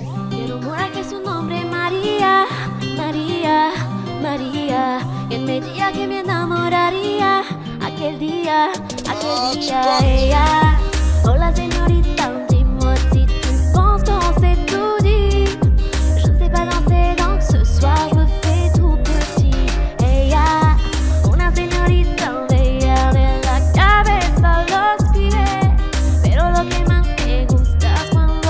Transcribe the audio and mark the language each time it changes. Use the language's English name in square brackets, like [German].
[Spanish] Me rumora que su nombre es María, María, María. Y él me diría que me enamoraría aquel día, ella. Hola señorita, [French] dis-moi si tu penses qu'on s'est tout dit. Je ne sais pas danser donc ce soir je me fais tout petit. [Spanish] Ella, una señorita bella de la cabeza a los pies. Pero lo que más me gusta es cuando